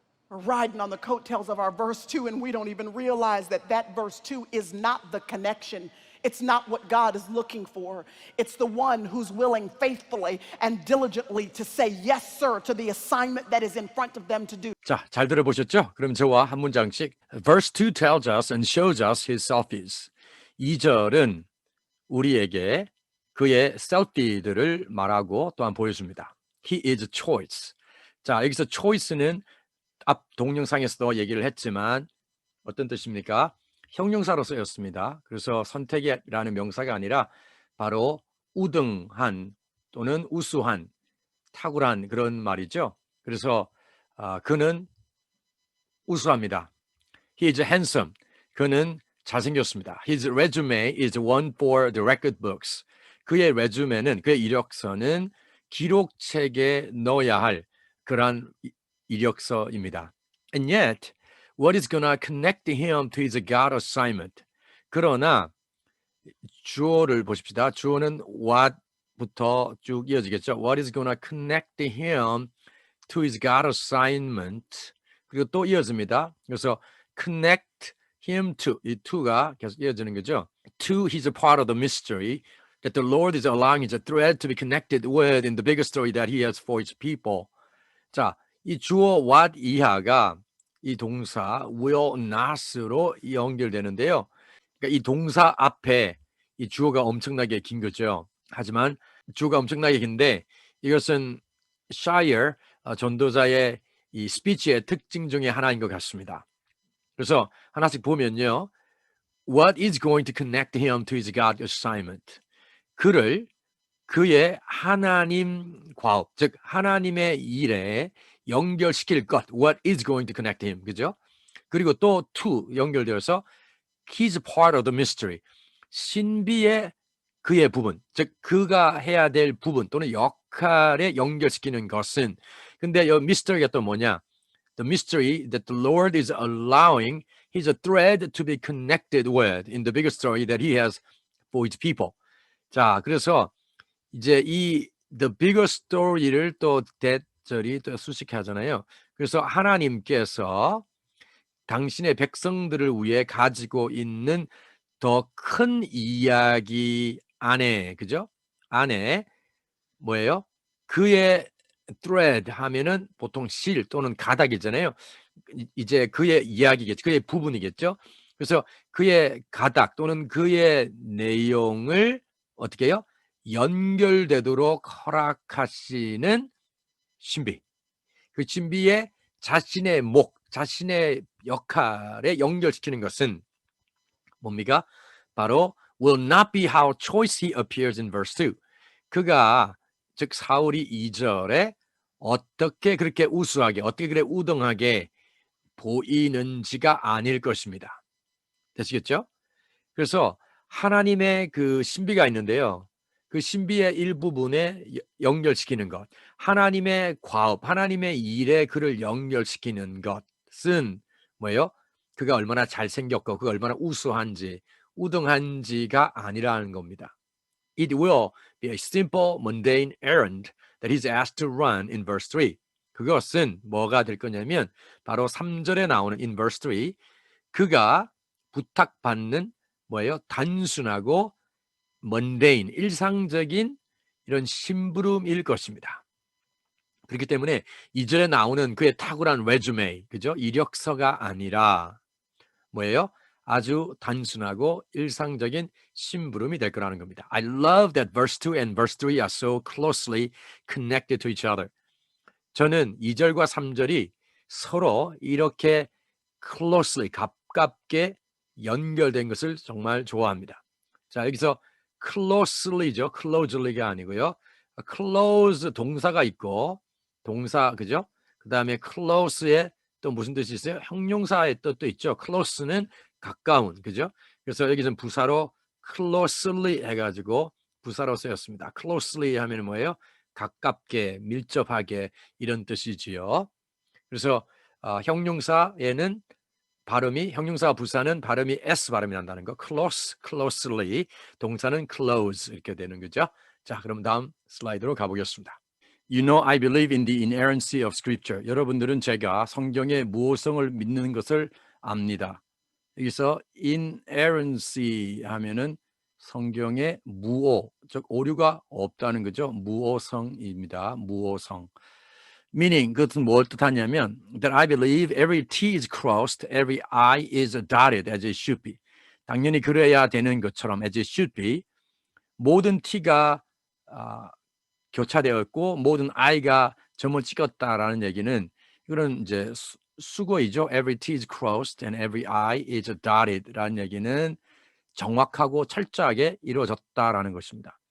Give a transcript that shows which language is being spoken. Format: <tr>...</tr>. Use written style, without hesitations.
<en>We're riding on the coattails of our verse 2, and we don't even realize that that verse 2 is not the connection. It's not what God is looking for. It's the one who's willing faithfully and diligently to say yes, sir, to the assignment that is in front of them to do.</en> <ko>자, 잘 들어보셨죠? 그럼 저와 한 문장씩.</ko> <en>Verse 2 tells us and shows us his selfies.</en> <ko>2절은 우리에게 그의 셀피들을 말하고 또한 보여줍니다.</ko> <en>He is choice.</en> <ko>자, 여기서 choice는 앞 동영상에서도 얘기를 했지만 어떤 뜻입니까? 형용사로 쓰였습니다. 그래서 선택이라는 명사가 아니라 바로 우등한 또는 우수한, 탁월한 그런 말이죠. 그래서 그는 우수합니다.</ko> <en>He is handsome.</en> <ko>그는 잘생겼습니다.</ko> <en>His resume is one for the record books.</en> <ko>그의 레주메는, 그의 이력서는 기록책에 넣어야 할 그러한 이력서입니다.</ko> <en>And yet, what is going to connect him to his God assignment?</en> <ko>그러나 주어를 보십시다. 주어는 what부터 쭉 이어지겠죠.</ko> <en>What is going to connect him to his God assignment?</en> <ko>그리고 또 이어집니다. 그래서</ko> <en>connect him to,</en> <ko>이 to가 계속 이어지는 거죠.</ko> <en>To his part of the mystery that the Lord is allowing his thread to be connected with in the bigger story that he has for his people.</en> <ko>자, 이 주어 what 이하가 이 동사 will not으로 연결되는데요. 그러니까 이 동사 앞에 이 주어가 엄청나게 긴 거죠. 하지만 주어가 엄청나게 긴데 이것은 샤이어 전도자의 이 스피치의 특징 중에 하나인 것 같습니다. 그래서 하나씩 보면요.</ko> <en>What is going to connect him to his God assignment?</en> <ko>그를 그의 하나님 과업, 즉 하나님의 일에 연결시킬 것.</ko> <en>What is going to connect him?</en> <ko>그죠? 그리고 또 to 연결되어서</ko> <en>he's part of the mystery.</en> <ko>신비의 그의 부분, 즉 그가 해야 될 부분 또는 역할에 연결시키는 것은 근데 이 mystery가 또 뭐냐?</ko> <en>The mystery that the Lord is allowing his thread to be connected with in the bigger story that he has for his people.</en> <ko>자, 그래서 이제 이</ko> <en>the bigger story</en> <ko>를 또 대절이 또 수식하잖아요. 그래서 하나님께서 당신의 백성들을 위해 가지고 있는 더 큰 이야기 안에, 그죠? 안에 뭐예요? 그의 thread 하면은 보통 실 또는 가닥이잖아요. 이제 그의 이야기겠죠. 그의 부분이겠죠. 그래서 그의 가닥 또는 그의 내용을 어떻게 해요? 연결되도록 허락하시는 신비. 그 신비의 자신의 목, 자신의 역할에 연결시키는 것은 뭡니까?</ko> <en>바로 will not be how choice he appears in verse 2.</en> <ko>그가 즉 사울이 2절에 어떻게 그렇게 우수하게 어떻게 그래 우등하게 보이는지가 아닐 것입니다. 되시겠죠? 그래서 하나님의 그 신비가 있는데요. 그 신비의 일부분에 연결시키는 것, 하나님의 과업, 하나님의 일에 그를 연결시키는 것은 뭐예요? 그가 얼마나 잘생겼고 그가 얼마나 우수한지, 우등한지가 아니라는 겁니다.</ko> <en>It will be a simple, mundane errand that he's asked to run in verse 3.</en> <ko>그것은 뭐가 될 거냐면 바로 3절에 나오는</ko> <en>in verse 3</en> <ko>그가 부탁받는 뭐예요? 단순하고 mundane, 일상적인 이런 심부름일 것입니다. 그렇기 때문에 2절에 나오는 그의 탁월한 레주메, 그죠? 이력서가 아니라 뭐예요? 아주 단순하고 일상적인 심부름이 될 거라는 겁니다.</ko> <en>I love that verse 2 and verse 3 are so closely connected to each other.</en> <ko>저는 2절과 3절이 서로 이렇게 closely, 가깝게 연결된 것을 정말 좋아합니다. 자, 여기서 closely죠. closely가 아니고요. close 동사가 있고 동사, 그죠? 그 다음에 close에 또 무슨 뜻이 있어요? 형용사의 뜻도 있죠. close는 가까운, 그죠? 그래서 여기서는 부사로 closely 해가지고 부사로 쓰였습니다. closely 하면 뭐예요? 가깝게, 밀접하게 이런 뜻이지요. 그래서 형용사에는 발음이 형용사 부사는 발음이 S 발음이 난다는 거.</ko> <en>close, closely.</en> <ko>동사는 close 이렇게 되는 거죠. 자, 그럼 다음 슬라이드로 가보겠습니다.</ko> <en>You know, I believe in the inerrancy of Scripture.</en> <ko>여러분들은 제가 성경의 무오성을 믿는 것을 압니다. 여기서 inerrancy 하면은 성경의 무오, 즉 오류가 없다는 거죠. 무오성입니다. 무오성.</ko> <en>Meaning</en> <ko>그것은 뭘 뜻하냐면</ko> <en>that I believe every T is crossed, every I is dotted as it should be.</en> <ko>당연히 그래야 되는 것처럼</ko> <en>as it should be.</en> <ko>모든 T가 교차되어 있고 모든 I가 점을 찍었다라는 얘기는 이거는 이제 수거이죠.</ko> <en>Every T is crossed and every I is dotted라는</en> <ko>얘기는 정확하고 철저하게 이루어졌다라는 것입니다.</ko>